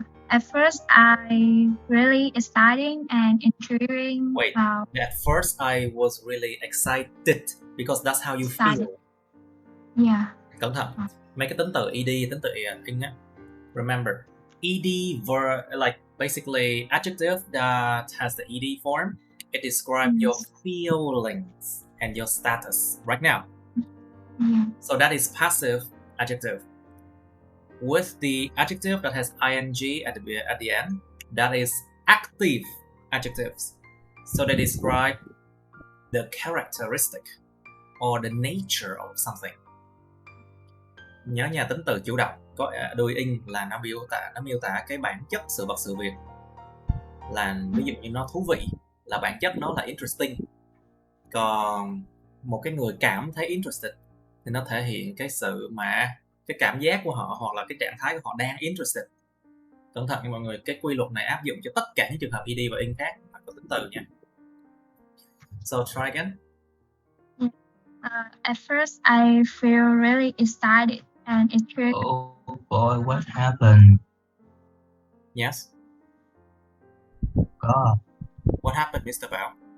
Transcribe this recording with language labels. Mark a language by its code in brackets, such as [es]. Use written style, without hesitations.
[en] At first, I really exciting and intriguing. Wait, at first I was really excited because that's how you feel. Yeah. [vi] Cẩn thận. Mấy cái tính từ ed, tính từ in á. [en] Remember, ed verb, like basically adjective that has the ed form, it describes your feelings and your status right now. Yeah. So that is passive adjective. With the adjective that has ing at the end, that is active adjectives. So they describe the characteristic or the nature of something. [vi] Nhớ nha, tính từ chủ động có đuôi in là nó miêu tả cái bản chất sự vật sự việc. Là ví dụ như nó thú vị, là bản chất nó là interesting. Còn một cái người cảm thấy interested thì nó thể hiện cái sự mà cái cảm giác của họ hoặc là cái trạng thái của họ đang interested. Cẩn thận nha mọi người, cái quy luật này áp dụng cho tất cả những trường hợp ed và in khác phải có tính từ nha. [en] So try again. At first, I feel really excited and intrigued. Oh boy, what happened? Yes. God. What happened, Mr. Bao?